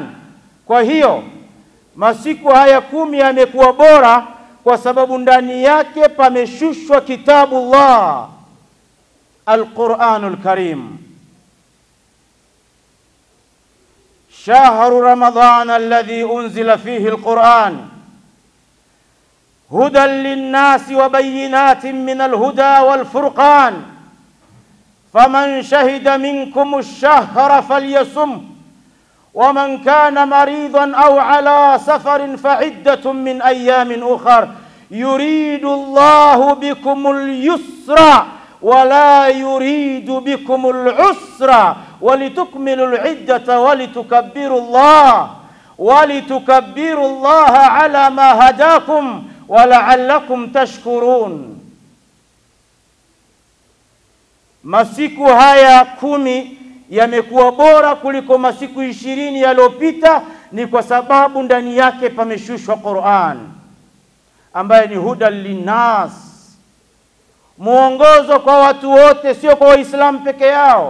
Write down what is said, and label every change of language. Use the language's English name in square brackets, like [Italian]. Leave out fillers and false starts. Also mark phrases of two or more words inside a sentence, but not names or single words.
[Swahili] Kwa hiyo masiku haya 10 yamekuwa bora kwa sababu ndani yake pameshushwa kitabullah, Al-Qur'anul Karim. [Arabic] شهر رمضان الذي أنزل فيه القرآن هدى للناس وبينات من الهدى والفرقان فمن شهد منكم الشهر فليصم ومن كان مريضا أو على سفر فعدة من أيام أخر يريد الله بكم اليسر ولا يريد بكم العسر ولتكملوا العدة ولتكبروا الله على ما هداكم ولعلكم تشكرون. [Swahili] Masiku haya 10 yamekuwa bora kuliko masiku 20 yaliyopita, ni kwa sababu ndani yake pameshushwa Qur'an ambaye ni [Arabic] هدى للناس, [Swahili] muongozo kwa watu wote, sio kwa Waislamu peke yao.